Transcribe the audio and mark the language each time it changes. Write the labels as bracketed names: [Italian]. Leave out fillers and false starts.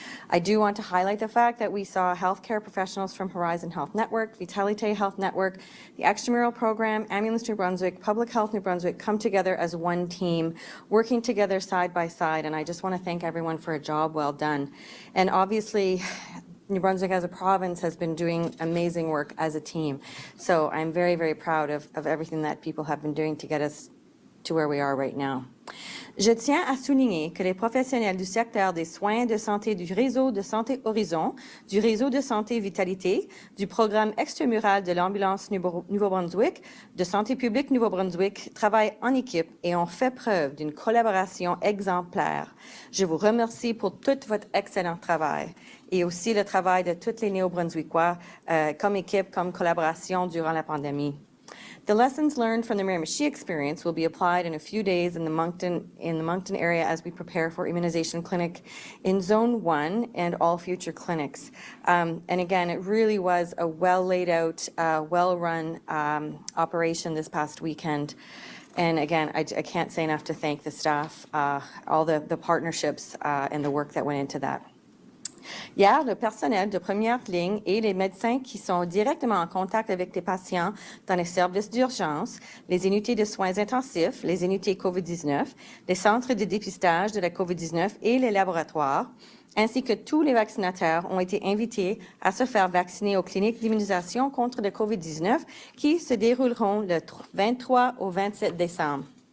[English] I do want to highlight the fact that we saw healthcare professionals from Horizon Health Network, Vitalite Health Network, the Extramural Program, Ambulance New Brunswick, Public Health New Brunswick come together as one team, working together side by side, and I just want to thank everyone for a job well done. And obviously, New Brunswick as a province has been doing amazing work as a team. So I'm very, very proud of everything that people have been doing to get us to where we are right now. [French] Je tiens à souligner que les professionnels du secteur des soins de santé du réseau de santé Horizon, du réseau de santé Vitalité, du programme extramural de l'ambulance Nouveau-Brunswick, de santé publique Nouveau-Brunswick travaillent en équipe et ont fait preuve d'une collaboration exemplaire. Je vous remercie pour tout votre excellent travail et aussi le travail de tous les Néo-Brunswickois comme équipe, comme collaboration durant la pandémie. [English] The lessons learned from the Miramichi experience will be applied in a few days in the Moncton area as we prepare for immunization clinic in Zone 1 and all future clinics. And again, it really was a well laid out, well-run operation this past weekend. And again, I can't say enough to thank the staff, all the partnerships and the work that went into that. [French] Hier, le personnel de première ligne et les médecins qui sont directement en contact avec les patients dans les services d'urgence, les unités de soins intensifs, les unités COVID-19, les centres de dépistage de la COVID-19 et les laboratoires, ainsi que tous les vaccinateurs ont été invités à se faire vacciner aux cliniques d'immunisation contre le COVID-19 qui se dérouleront le 23 au 27 décembre.